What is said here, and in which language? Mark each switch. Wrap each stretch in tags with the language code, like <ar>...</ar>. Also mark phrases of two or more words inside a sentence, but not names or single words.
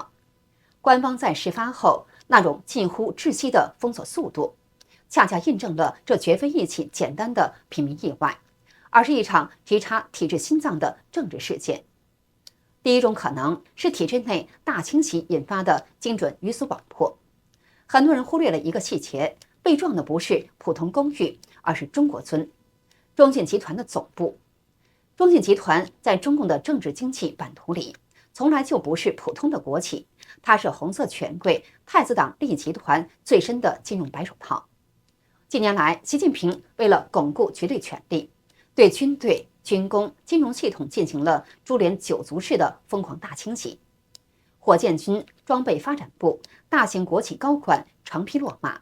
<zh>官方在事發後那種近乎窒息的封鎖速度，恰恰印證了這絕非一起簡單的平民意外，而是一場直插體制心臟的政治事件。第一種可能是體制內大清洗引發的精準魚死網破。很多人忽略了一個細節，被撞的不是普通公寓，而是中國村，中信集团的總部。中信集团在中共的政治经濟版图裡，從來就不是普通的國企，它是紅色權貴太子黨利益集團最深的金融白手套。近年來，習近平為了鞏固絕对權力，對軍隊、軍工、金融系統進行了株連九族式的瘋狂大清洗。火箭軍裝備發展部大型國企高管成批落馬。</zh>